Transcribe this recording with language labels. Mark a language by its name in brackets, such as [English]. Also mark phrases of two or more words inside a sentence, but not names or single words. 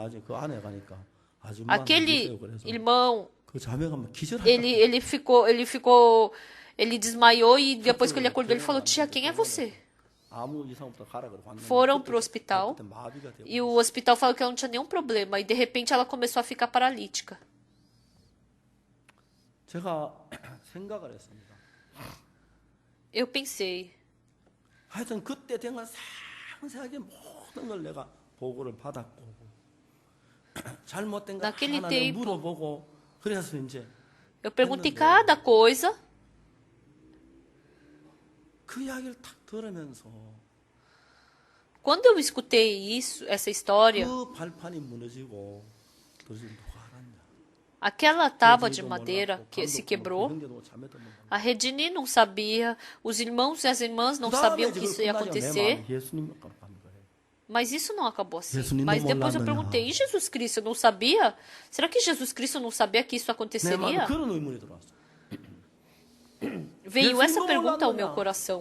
[Portuguese] Aquele irmão, ele desmaiou e depois que ele acordou, ele falou, tia, quem é você? Foram para o hospital e o hospital falou que ela não tinha nenhum problema e de repente ela começou a ficar paralítica. Eu pensei, [Korean] 하여튼 그때 된 건 상세하게 모든 걸 내가 보고를 받았고 잘못된 거 [Portuguese] Naquele [Korean] 하나하나 [Portuguese] tempo, [Korean] 물어보고 그래서 이제 [Portuguese] eu perguntei cada coisa. [Korean] 그 이야기를 탁 들으면서 [Portuguese] Quando eu escutei essa história, [Korean] 그 발판이 무너지고 도대체 누가 알았냐? [Portuguese] aquela tábua de madeira que se quebrou, a Redini não sabia, os irmãos e as irmãs não sabiam que isso ia acontecer. Mas isso não acabou assim. Mas depois eu perguntei, e Jesus Cristo não sabia? Será que Jesus Cristo não sabia que isso aconteceria? Veio essa pergunta ao meu coração.